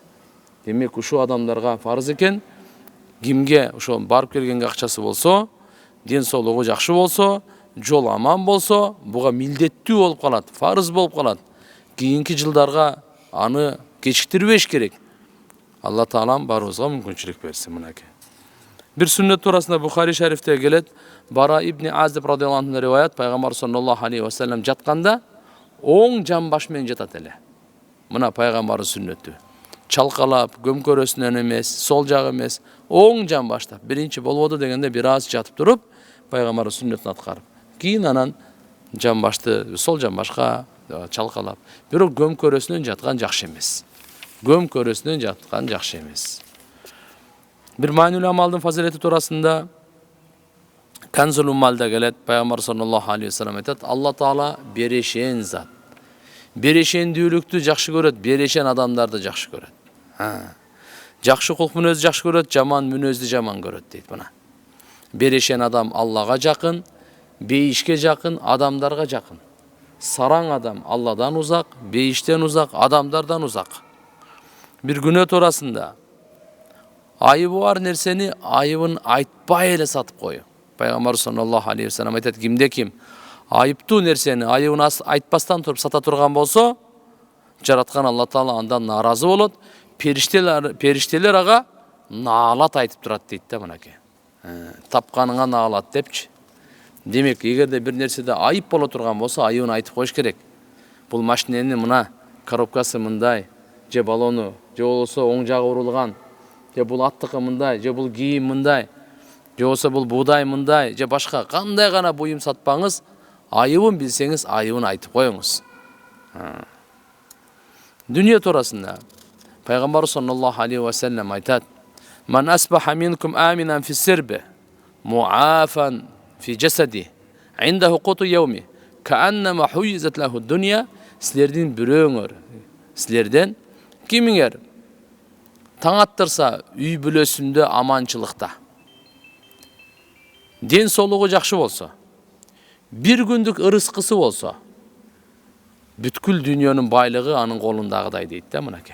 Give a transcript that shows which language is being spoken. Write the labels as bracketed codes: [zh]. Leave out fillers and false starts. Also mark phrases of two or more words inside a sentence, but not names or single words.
[ky] Демек ушул адамдарга фарыз экен, кимге ошо барып келгенге акчасы болсо, ден соолугу жакшы болсо, жол аман болсо, буга милдеттүү болуп калат, фарыз болуп калат. Кийинки жылдарга аны кечиктирбеш керек. Алла Таалам баарыбызга мүмкүнчүлүк берсин мынакей. Бир сүннөт туурасында Бухари шарифте келет. Бара ибн Азиб [ar] رضي الله عنه [ky] риваят, пайгамбар [ar] صلى الله عليه وسلم [ky] жатканда оң жан баш менен жатат эле. Мына пайгамбардын сүннөтү. Чалкалап, көмкөрөсүнөн эмес, сол жагы эмес, оң жан баштап. Биринчи болбоду дегенде бир аз жатып туруп, пайгамбардын сүннөтүн аткарып. Кийин анан жан башты сол жан башка чалкалап. Бирок көмкөрөсүнөн жаткан жакшы эмес. Көмкөрөсүнөн жаткан жакшы эмес. Бир маанилүү амалдын фазилети туурасында Канзул Уммалда келет. Пайгамбар [ar] صلى الله عليه وسلم [ky] айтат: Алла Таала берешен зат. Берешендүүлүктү жакшы көрөт, берешен адамдарды жакшы көрөт. Жакшы кулк мүнөздү жакшы көрөт, жаман мүнөздү жаман көрөт дейт мына. Берешен адам Аллага жакын, бейишке жакын, адамдарга жакын. Сараң адам Алладан узак, бейиштен узак, адамдардан узак. Бир күнөө туурасында айыбы бар нерсени айыбын айтпай эле сатып коюу. Пайгамбар [ar] صلى الله عليه وسلم [ky] айтат: кимде ким айыптуу нерсени айыбын айтпастан туруп сата турган болсо, жараткан Алла Таала андан нааразы болот. Периштелер ага наалат айтып турат дейт да мынакей. Тапканыңа наалат депчи. Демек, эгерде бир нерседе айып боло турган болсо, айыбын айтып коюш керек. Бул машиненин мына коробкасы мындай, же балону, же болсо оң жагы урулган, же бул аттыкы мындай, же бул кийим мындай, же болсо бул буудай мындай, же башка кандай гана буюм сатпаңыз, айыбын билсеңиз, айыбын айтып коюңуз. Дүнүйө туурасында Пайгамбар [ar] صلى الله عليه وسلم [ky] айтат: [ar] "من أصبح منكم آمنا في سربه معافى في جسده عنده قوت يومه فكأنما حيزت له الدنيا." [ky] Силердин бирөөңөр, силерден кимиңер таң аттырса үй бүлөсүндө аманчылыкта, ден соолугу жакшы болсо, bir күндүк ырыскысы болсо, бүткүл дүйнөнүн байлыгы анын колундагыдай дейт да мынакей.